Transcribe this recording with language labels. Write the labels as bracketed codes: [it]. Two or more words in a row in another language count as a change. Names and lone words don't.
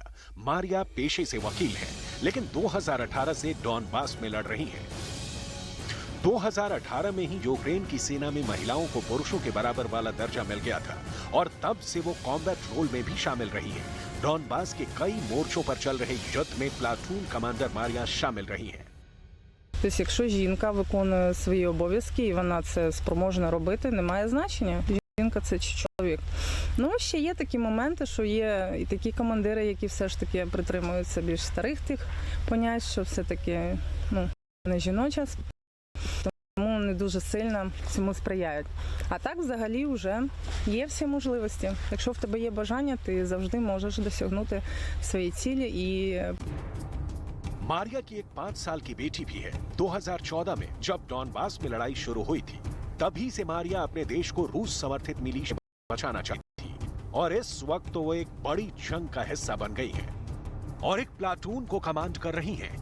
[hi] मारिया पेशे से वकील है, लेकिन 2018 से डॉनबास में लड़ रही हैं। 2018 में ही यूक्रेन की सेना में महिलाओं को पुरुषों के बराबर वाला दर्जा मिल गया था और तब से वो [en] combat role [hi] में भी शामिल रही है। डॉनबास के कई मोर्चों पर चल रहे युद्ध में प्लाटून कमांडर मारिया शामिल रही हैं। [uk] Тобто, якщо жінка виконує свої обов'язки і вона це спроможна робити, немає значення. Жінка це чи чоловік. Ну, ще є такі моменти, що є і такі командири, які все ж таки притримуються більш старих тих понять, що все-таки не жіноча, тому не дуже сильно цьому сприяють. А так взагалі вже є всі можливості. Якщо в тебе є бажання, ти завжди можеш досягнути своєї цілі і [hi] मारिया की एक 5 साल की बेटी भी है। 2014 में जब डॉनबास में लड़ाई शुरू हुई थी, तभी से मारिया अपने देश को रूस समर्थित मिलिशिया बचाना चाहती थी और इस वक्त तो वो एक बड़ी जंग का हिस्सा बन गई है और एक प्लाटून को कमांड कर रही हैं।